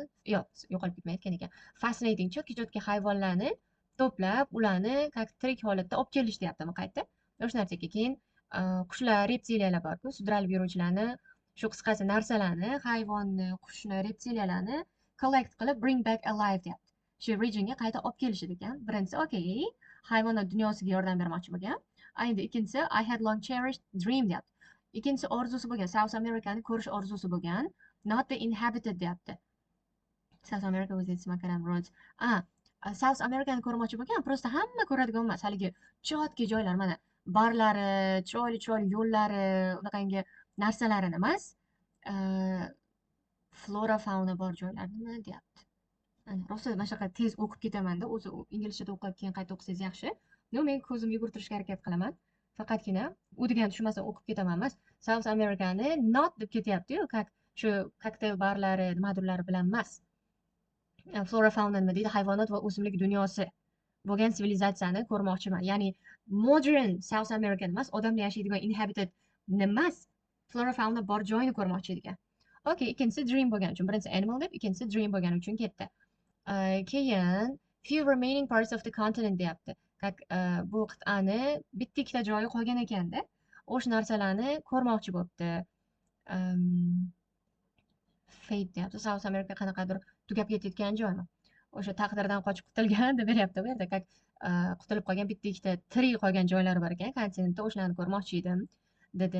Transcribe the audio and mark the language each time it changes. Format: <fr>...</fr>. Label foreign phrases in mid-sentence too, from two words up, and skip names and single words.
<uz>Yo'q, yo'qolib ketmayotgan ekan. Fascinating, cho'tka hayvonlarni to'plab, ularni как tirik holatda olib kelish deyaptimi qayta? O'sha narsaga keyin qushlar, reptiliyalar bor-ku, sudralib yuruvchilarni, shu qisqasi narsalarni, hayvonni, qushni, reptiliyalarni collect qilib</uz> <en>bring back alive</en> <uz>deyapti. Shu regionga qayta olib kelishadi ekan. Birinchisi, okay, hayvonot dunyosiga yordam bermoqchi bo'lgan. Endi ikkinchisi,</uz> <en>I had long cherished dream</en> <uz>deyapti. Ikkinchisi orzusi bo'lgan, South Americani ko'rish orzusi bo'lgan,</uz> <en>not the inhabited</en> <uz>deyapti.</uz> <en>South America with its macadam roads.</en> <uz>South Americani ko'rmoqchi bo'lgan, prosta hamma ko'radigan emas, haligi chotki joylar, mana barlari, chiroyli yo'llari, unaqangi narsalarini emas, flora fauna bor joylarni deyapti. Rosa mana shunaqa tez o'qib ketamanda, o'zi inglizchada o'qib keyin qayta o'qisangiz yaxshi. Men ko'zimni yugurtirishga harakat qilaman. Faqatgina u degan tushunmasam o'qib ketaman emas. South Americani not deb ketyapti-yu, shu kokteyl barlari, nimadirlari bilan emas. Flora fauna nima deydi? Hayvonot va o'simlik dunyosi bo'lgan sivilizatsiyani ko'rmoqchiman. Ya'ni modern South American emas, odamlar yashaydigan inhabited emas, flora fauna bor joyini ko'rmoqchi ekan. Okay, ikkinchisi dream bo'lgani uchun, birinchisi animal deb, ikkinchisi dream bo'lgani uchun ketdi.</uz> <en>Keyin few remaining parts of the continent</en> <uz>deyapti. Bu qit'ani bitta ikkita joyi qolgan ekanda, o'sha narsalarni ko'rmoqchi bo'libdi. Fate deyapti. South America qanaqadir tugab ketayotgan joymi? O'sha taqdirdan qochib qutulgan deb beryapti bu yerda. Qutulib qolgan bitta ikkita tirik qolgan joylari bor ekan kontinentda, o'shalarni ko'rmoqchi edim dedi.</uz>